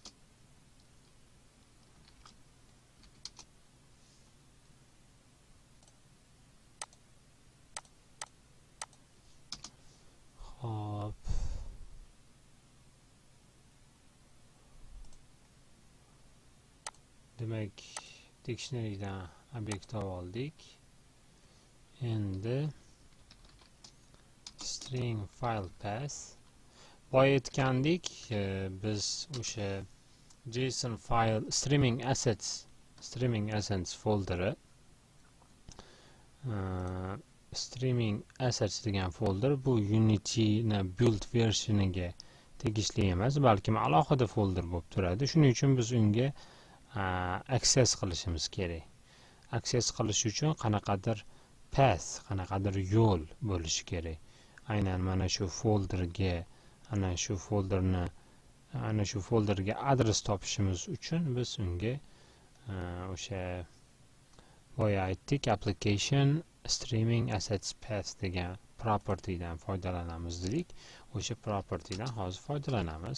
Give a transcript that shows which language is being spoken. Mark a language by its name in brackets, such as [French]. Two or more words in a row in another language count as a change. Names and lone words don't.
[Uzbek] Hop. Demak, dictionarydan obyekt oldik. Endi [English] string file path. [Uzbek] Boya aytgandik, biz o'sha [English] JSON file streaming assets [Uzbek] folderi [English] streaming assets [Uzbek] degan folder bu Unity'ni build versioniga tegishli emas, balkim alohida folder bo'lib turadi. Shuning uchun biz unga access qilishimiz kerak. Access qilish uchun qanaqadir path, qanaqadir yo'l bo'lishi kerak. Aynan mana shu folderga ana shu folderga adres topishimiz uchun biz unga o'sha boya aytdik, [English] application streaming assets path [Uzbek] degan property dan foydalanamiz dedik. O'sha property dan hozir foydalanamiz.